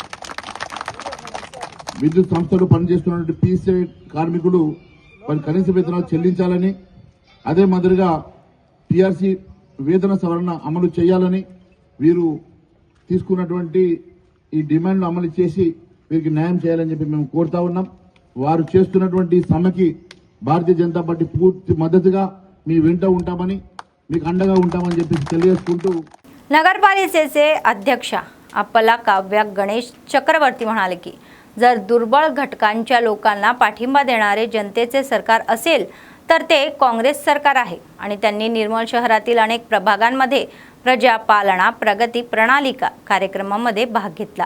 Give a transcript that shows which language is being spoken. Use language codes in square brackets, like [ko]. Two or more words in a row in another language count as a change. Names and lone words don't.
[te] విద్యుత్ సంస్థలో పనిచేస్తున్నటువంటి పీసీ కార్మికులు వారి కనీస వేతనాలు చెల్లించాలని, అదే మాదిరిగా టీఆర్సీ వేతన సవరణ అమలు చేయాలని, వీరు తీసుకున్నటువంటి ఈ డిమాండ్లు అమలు చేసి వీరికి న్యాయం చేయాలని చెప్పి మేము కోరుతా ఉన్నాం. వారు చేస్తున్నటువంటి సమ్మెకి భారతీయ జనతా పార్టీ పూర్తి మద్దతుగా మీ వెంట ఉంటామని, మీకు अंडगा ఉంటామని చెప్పి తెలియజేసుకుంటూ [mr] नगरपालिकेचे अध्यक्ष अप्पला काव्या गणेश चक्रवर्ती म्हणाले की जर दुर्बळ घटकांच्या लोकांना पाठिंबा देणारे जनतेचे सरकार असेल तर ते काँग्रेस सरकार आहे आणि त्यांनी निर्मल शहरातील अनेक प्रभागांमध्ये प्रजापालना प्रगती प्रणालिका कार्यक्रमामध्ये भाग घेतला.